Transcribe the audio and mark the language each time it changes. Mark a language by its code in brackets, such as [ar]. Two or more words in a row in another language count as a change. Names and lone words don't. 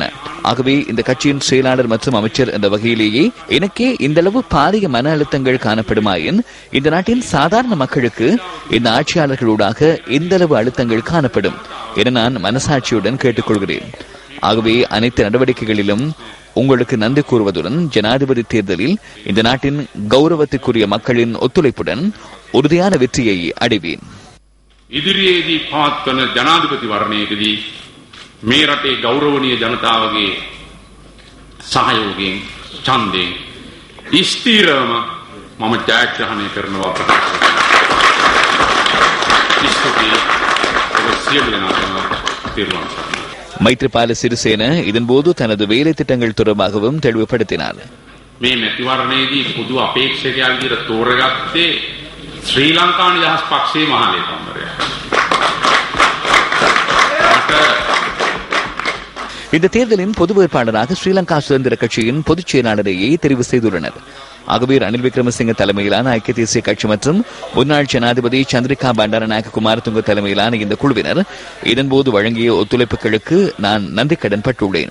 [ta] ஆகவே இந்த கட்சியின் செயலாளர் மற்றும் அமைச்சர் என்ற வகையிலேயே எனக்கே இந்த அளவு பாரிய மன அழுத்தங்கள் காணப்படுமாயின் இந்த நாட்டின் சாதாரண மக்களுக்கு இந்த ஆட்சியாளர்களூடாக எந்த அளவு அழுத்தங்கள் காணப்படும் என நான் மனசாட்சியுடன் கேட்டுக்கொள்கிறேன். ஆகவே அனைத்து நடவடிக்கைகளிலும் உங்களுக்கு நன்றி கூறுவதுடன் ஜனாதிபதி தேர்தலில் இந்த நாட்டின் கௌரவத்திற்குரிய மக்களின் ஒத்துழைப்புடன் உறுதியான வெற்றியை அடைவேன். [si] ඉදිරියේදී පවත්වන ජනාධිපති වර්ණයේදී මේ රටේ ගෞරවනීය ජනතාවගේ සහයෝගයෙන් ඡන්දයෙන් ස්ථිරවම මම ජයග්‍රහණය කරනවා ප්‍රකාශ කරනවා. [ta] மைத்ரிபால சிறிசேன இதன்போது தனது வேலை திட்டங்கள் தொடர்பாகவும் தெளிவுபடுத்தினார். [si] මේ මැතිවරණයේදී පොදු අපේක්ෂකයා විදිහට තෝරගත්තේ ශ්‍රී ලංකා නිදහස් පක්ෂයේ මහලේකම්වරයා. [ta] இந்த தேர்தலின் பொது வேட்பாளராக ஸ்ரீலங்கா சுதந்திர கட்சியின் பொதுச் செயலாளரையே தெரிவு செய்துள்ளனர். ஆகவே ரணில் விக்ரமசிங்க தலைமையிலான ஐக்கிய தேசிய கட்சி மற்றும் முன்னாள் ஜனாதிபதி சந்திரிகா பண்டாரநாயக்க குமாரதுங்க தலைமையிலான இந்த குழுவினர் இதன்போது வழங்கிய ஒத்துழைப்புகளுக்கு நான் நன்றி கடன் பட்டுள்ளேன்.